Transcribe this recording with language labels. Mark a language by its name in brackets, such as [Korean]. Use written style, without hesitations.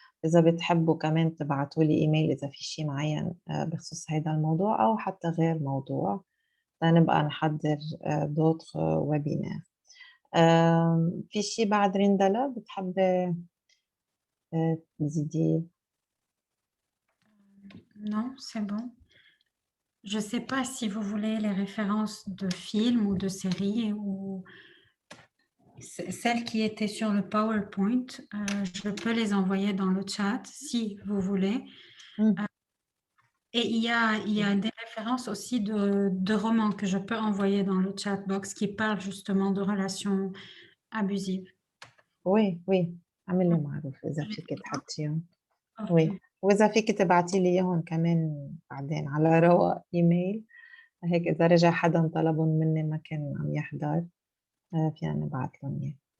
[Arabic] إذا بتحبوا كمان تبعتوا لي إيميل إذا في شيء معين بخصوص هذا الموضوع أو حتى غير موضوع، لنبقى نحضر دوتر ويبينار. في شيء بعد ريندالا بتحبي تزيدي؟ [French] Non, c'est bon. Je ne sais pas si vous voulez les références de films ou de séries ou celles qui étaient sur le PowerPoint. Je peux les envoyer dans le chat si vous voulez. Et il y a des références aussi de romans que je peux envoyer dans le chat box qui parlent justement de relations abusives. Oui. [Arabic] عملي معروف إذا فيك تحطيهم. وي، وإذا فيك تبعتي لي إياهم كمان بعدين على رواق إيميل، هيك إذا رجع حدا طلبهم مني ما كان عم يحضر فينا نبعت لهم إياه.